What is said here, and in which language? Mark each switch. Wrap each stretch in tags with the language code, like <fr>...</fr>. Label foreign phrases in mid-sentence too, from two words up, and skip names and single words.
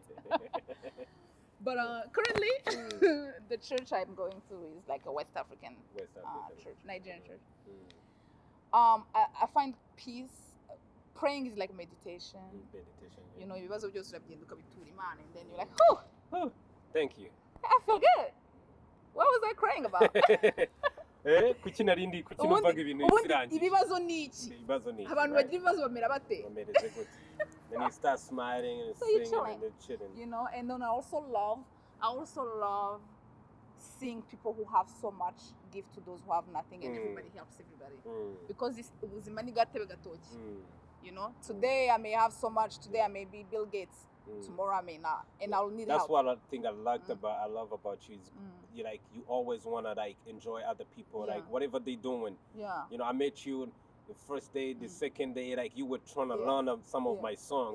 <en>But currently, the church I'm going to is like a West African church, Nigerian church. I find peace. Praying is like meditation. You know, you also just and then you're like, oh, thank you. I feel good. What was I crying about?</en> <rw>Kuki narindi kuki numvaga ibintu bisirangiye ibibazo ni iki abantu bagira ibibazo bamera bate</rw> <en>then you start smiling and singing and then chilling, you know. And then I also love seeing people who have so much give to those who have nothing, and everybody helps everybody because this</en> <rw>ubuzima ni gatebe gatoki.</rw> <en>You know, today I may have so much, today I may be Bill Gates, tomorrow I may not, and I'll need help. That's what I think I love about you is you like you always wanna like enjoy other people, like whatever they doing. Yeah. You know, I met you the first day, the second day, like you were trying to learn some of my songs.</en>